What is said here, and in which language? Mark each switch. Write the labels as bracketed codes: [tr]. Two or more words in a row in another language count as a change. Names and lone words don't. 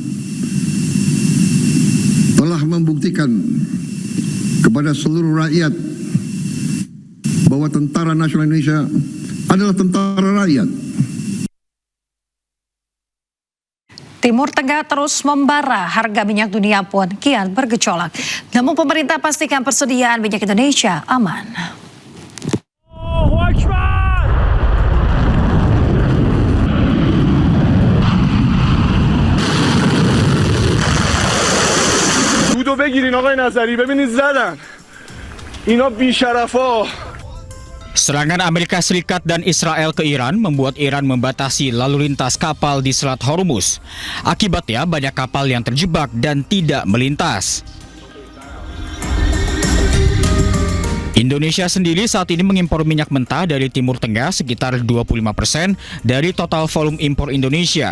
[id] telah membuktikan kepada seluruh rakyat bahwa Tentara Nasional Indonesia adalah tentara rakyat. Timur Tengah terus membara, harga minyak dunia pun kian bergejolak. Namun pemerintah pastikan persediaan minyak Indonesia aman. [fa] دودو بگیرین آقای نظری، ببینید زدن اینا بیشرفا. [id] Serangan Amerika Serikat dan Israel ke Iran membuat Iran membatasi lalu lintas kapal di Selat Hormuz. Akibatnya banyak kapal yang terjebak dan tidak melintas. Indonesia sendiri saat ini mengimpor minyak mentah dari Timur Tengah sekitar 25% dari total volume impor Indonesia.